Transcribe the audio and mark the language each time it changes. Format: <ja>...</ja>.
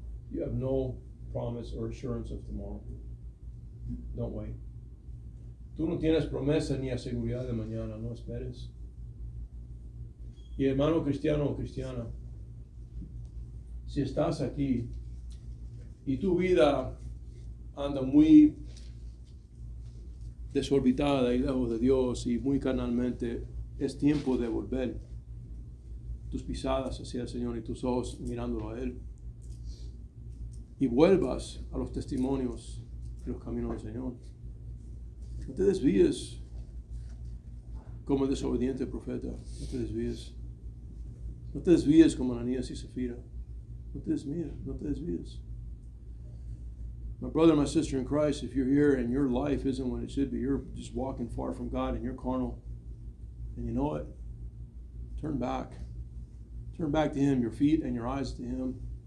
<en>You have no promise or assurance of tomorrow. Don't wait.</en> <es>Tú no tienes promesa ni seguridad de mañana. No esperes. Y hermano cristiano o cristiana, si estás aquí y tu vida anda muy desorbitada y lejos de Dios y muy carnalmente, es tiempo de volver tus pisadas hacia el Señor y tus ojos mirándolo a Él. Y vuelvas a los testimonios y los caminos del Señor. No te desvíes como el desobediente profeta. No te desvíes. No te desvíes como Ananías y Zafira. No te desvíes. No te desvíes.</es> <en>My brother, my sister in Christ, if you're here and your life isn't what it should be, you're just walking far from God and you're carnal, and you know it, turn back. Turn back to Him, your feet and your eyes to Him.</en>